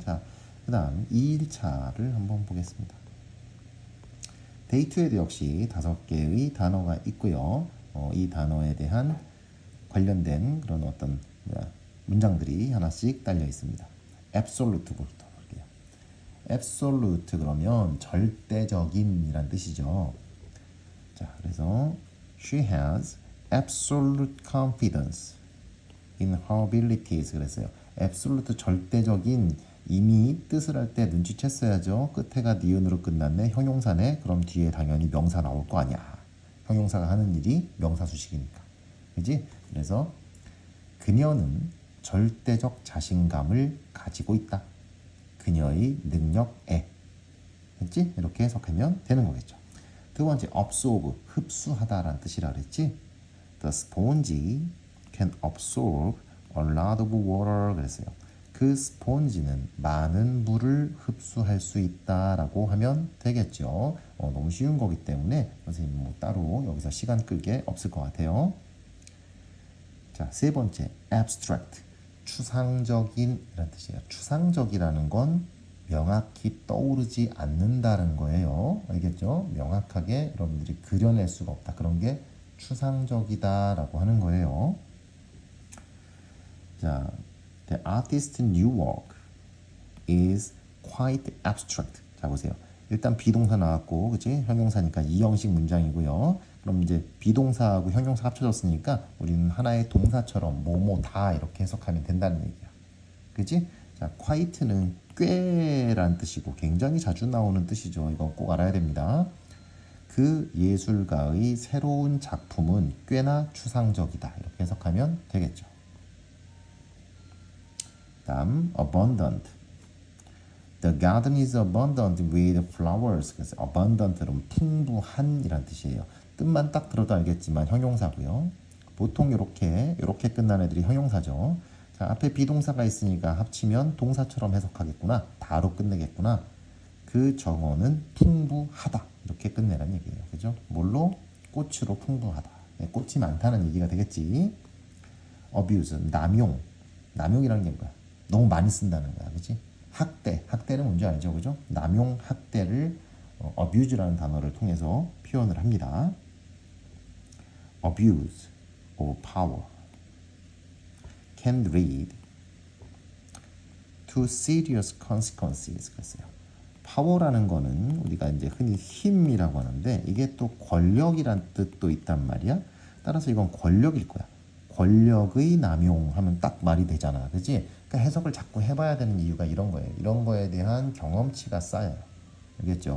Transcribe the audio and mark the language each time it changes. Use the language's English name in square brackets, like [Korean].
[Korean] 자, 그 다음 2일차를 한번 보겠습니다. 데이트에도 역시 5개의 단어가 있고요. 이 단어에 대한 관련된 그런 어떤 문장들이 하나씩 딸려 있습니다. absolute부터 볼게요. absolute 그러면 절대적인 이란 뜻이죠. 자, 그래서 [English] she has absolute confidence in her abilities [Korean] 그랬어요. absolute 절대적인 이미 뜻을 할 때 눈치챘어야죠. 끝에가 니은으로 끝났네. 형용사네. 그럼 뒤에 당연히 명사 나올 거 아니야. 형용사가 하는 일이 명사 수식이니까. 그지? 그래서 그녀는 절대적 자신감을 가지고 있다. 그녀의 능력에. 그치? 이렇게 해석하면 되는 거겠죠. 두 번째, absorb, 흡수하다라는 뜻이라 그랬지? [English] The sponge can absorb a lot of water [Korean] 그랬어요. 그 스폰지는 많은 물을 흡수할 수 있다라고 하면 되겠죠. 너무 쉬운 거기 때문에 선생님 뭐 따로 여기서 시간 끌게 없을 것 같아요. 자, 세 번째, abstract, 추상적인 이란 뜻이에요. 추상적이라는 건 명확히 떠오르지 않는다는 거예요. 알겠죠? 명확하게 여러분들이 그려낼 수가 없다. 그런 게 추상적이다라고 하는 거예요. 자, [English] The artist's new work is quite abstract. [Korean] 자, 보세요. 일단 비동사 나왔고, 그치? 형용사니까 이형식 문장이고요. 그럼 이제 비동사하고 형용사 합쳐졌으니까 우리는 하나의 동사처럼 뭐뭐 다 이렇게 해석하면 된다는 얘기야. 그치? 자, quite는 꽤란 뜻이고 굉장히 자주 나오는 뜻이죠. 이건 꼭 알아야 됩니다. 그 예술가의 새로운 작품은 꽤나 추상적이다. 이렇게 해석하면 되겠죠. 다음 abundant. [English] The garden is abundant with flowers. [Korean] 그래서 abundant는 풍부한 이란 뜻이에요. 뜻만 딱 들어도 알겠지만 형용사고요. 보통 이렇게 끝난 애들이 형용사죠. 자, 앞에 비동사가 있으니까 합치면 동사처럼 해석하겠구나. 다로 끝내겠구나. 그 정어는 풍부하다. 이렇게 끝내란 얘기예요. 그죠? 뭘로? 꽃으로 풍부하다. 네, 꽃이 많다는 얘기가 되겠지. abuse, 남용. 남용이라는 게 뭐야? 너무 많이 쓴다는 거야. 그치? 학대는 뭔지 알죠? 그죠? 남용, 학대를 abuse라는 단어를 통해서 표현을 합니다. [English] abuse of power, can lead to serious consequences. [Korean] 그랬어요. 파워라는 거는 우리가 이제 흔히 힘이라고 하는데 이게 또 권력이란 뜻도 있단 말이야. 따라서 이건 권력일 거야. 권력의 남용하면 딱 말이 되잖아, 그렇지? 그러니까 해석을 자꾸 해봐야 되는 이유가 이런 거예요. 이런 거에 대한 경험치가 쌓여요. 알겠죠?